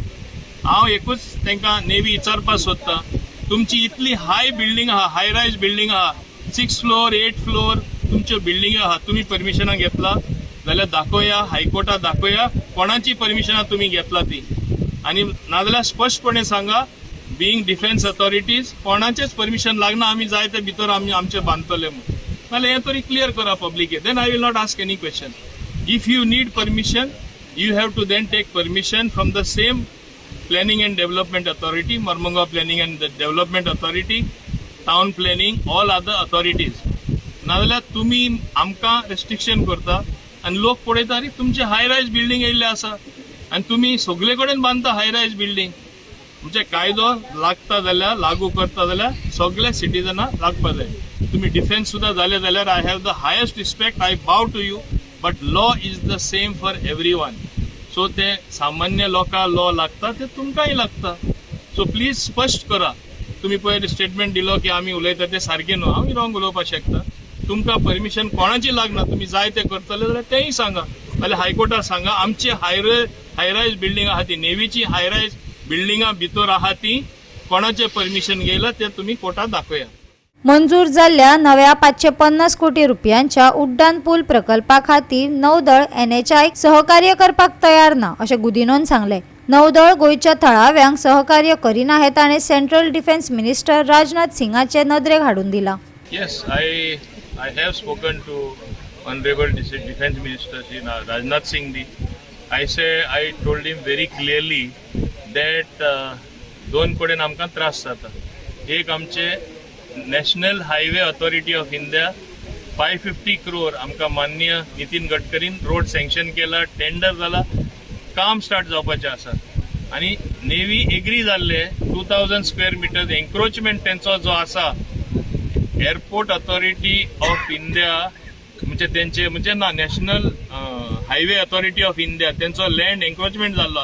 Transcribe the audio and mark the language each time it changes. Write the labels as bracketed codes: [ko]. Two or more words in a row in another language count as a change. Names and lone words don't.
[kok] हांव एकूच तांकां नेवी विचारपाक सोदता, तुमची इतली [en] high building [kok] आहा, [en] high rise building [kok] आहा, 6 फ्लोर 8 फ्लोर तुमच्यो बिल्डिंग आहा, तुमी परमिशनां घेतला जाल्यार दाखोवया, हायकोर्टात दाखोवया कोणाची परमिशनां तुमी घेतला ती. आनी नाजाल्यार स्पश्टपणे सांगा, [en] being defence authorities [kok] कोणाचेच परमिशन लागना, आमी जाय ते भितर आमी आमचे बांदतले म्हणून. नाल्यार हें तरी क्लियर करा पब्लिकेक. [en] then I will not ask any question. if you need permission you have to then take permission from the same Planning and Development Authority, Mormugao Planning and Development Authority, Town Planning, all other authorities. [kok] नाजाल्यार तुमी आमकां रेस्ट्रिक्शन करता आनी लोक पळयता अरे तुमचे [en] high rise building [kok] येयल्ले आसा आनी तुमी सगळे कडेन बांदता [en] high rise building. [kok] म्हणजे कायदो लागता जाल्यार लागू करता जाल्यार सगळे सिटीजनाक लागपा जाय. तुम्ही डिफेन्स सुद्धा झाले जाल्यार [en] I have the highest respect, I bow to you, but law is the same for everyone. [kok] सो ते सामान्य लोकांक लॉ लागता ते तुमकांय लागता. सो प्लीज स्पश्ट करा. तुम्ही पळय स्टेटमेंट दिलो की आमी उलयता ते सारखे न्हू, आमी रॉंग उलोवपाक शकता. तुमकां परमिशन कोणाची लागना, तुम्ही जाय ते करतले जाल्यार तेंय सांगा, नाल्यार हायकोर्टाक सांगा. आमची [en] high rise building [kok] आहा ती, नेवीची [en] high rise [kok] बिल्डिंगा भितर आहा ती, कोणाचे परमिशन घेयला ते तुम्ही कोर्टात दाखोवया. मंजूर जाल्ल्या नव्या 550 कोटी रुपयांच्या उड्डाण पूल प्रकल्पा खातीर नौदळ NHI सहकार्य करपाक तयार ना अशें गुदिनोन सांगलें. नौदळ गोंयच्या थळाव्यांक सहकार्य करिना हें ताणें [en] central defence minister [kok] राजनाथ सिंगाचे नदरेक हाडून दिलां. [en] Yes, I have spoken to Honorable Defense Minister Shri Rajnath Singh ji. I told him very clearly that [kok] दोन कडेन आमकां त्रास जाता. एक आमचे नॅशनल हायवे अथॉरिटी ऑफ इंडिया 550 crore आमकां माननीय नितीन गडकरीन [en] road sanction [kok] केला, टेंडर जाला, काम स्टार्ट जावपाचें आसा. आनी नेवी एग्री जाल्ले 2000 [en] square meter encroachment [kok] तेंचो जो आसा, एअरपोर्ट अथॉरिटी ऑफ इंडिया म्हणजे तेंचे म्हणजे ना नॅशनल हायवे अथॉरिटी ऑफ इंडिया तेंचो [en] land encroachment [kok] जाल्लो.